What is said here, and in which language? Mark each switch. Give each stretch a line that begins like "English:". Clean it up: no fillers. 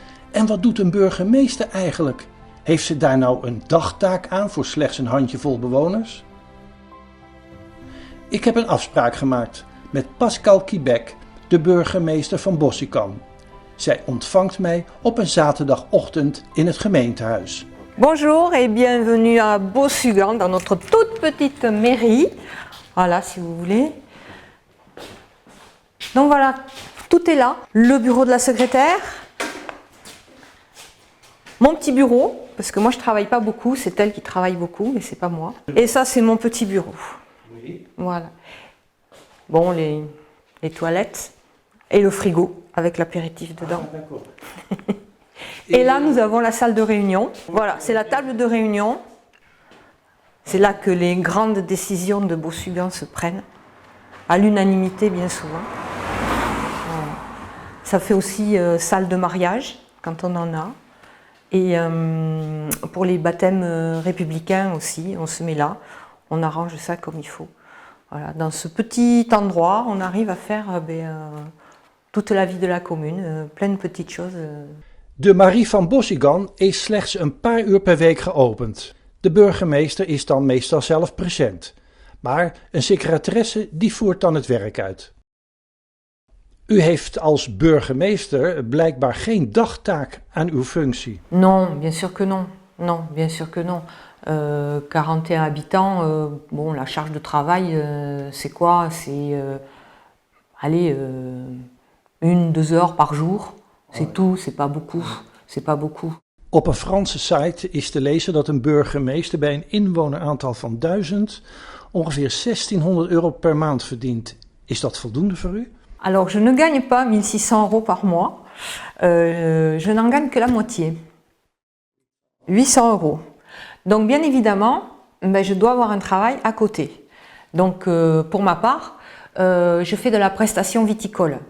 Dutch: En wat doet een burgemeester eigenlijk? Heeft ze daar nou een dagtaak aan voor slechts een handjevol bewoners? Ik heb een afspraak gemaakt met Pascal Quebec, de burgemeester van Bossugan. Zij ontvangt mij op een zaterdagochtend in het gemeentehuis.
French: Bonjour et bienvenue à Bossugan, dans notre toute petite mairie. Voilà, si vous voulez. Donc voilà, tout est là. Le bureau de la secrétaire. Mon petit bureau, parce que moi je travaille pas beaucoup, c'est elle qui travaille beaucoup, mais c'est pas moi. Et ça c'est mon petit bureau. Oui. Voilà. Bon, les toilettes et le frigo avec l'apéritif dedans. Ah, d'accord. Et là nous avons la salle de réunion. Voilà, c'est la table de réunion. C'est là que les grandes décisions de Bossugan se prennent, à l'unanimité bien souvent. Voilà. Ça fait aussi salle de mariage quand on en a. Et pour les baptêmes républicains aussi, on se met là, on arrange ça comme il faut. Voilà, dans ce petit endroit, on arrive à faire toute la vie de la commune, plein de petites choses.
Dutch: De Marie van Bossugan is slechts een paar uur per week geopend. De burgemeester is dan meestal zelf present. Maar een secretaresse die voert dan het werk uit. U heeft als burgemeester blijkbaar geen dagtaak aan uw functie.
French: Non, bien sûr que non. Non, bien sûr que non. 41 habitants, bon, la charge de travail, c'est quoi? C'est, allez, 1-2 heures par jour. C'est tout, c'est pas beaucoup. C'est pas beaucoup.
Dutch: Op een Franse site is te lezen dat een burgemeester bij een inwoneraantal van 1000 ongeveer 1600 euro per maand verdient. Is dat voldoende voor u?
French: Alors, je ne gagne pas 1600 euros par mois. Je n'en gagne que la moitié. 800 euros. Donc, bien évidemment, je dois avoir un travail à côté. Donc, pour ma part, je fais de la prestation viticole.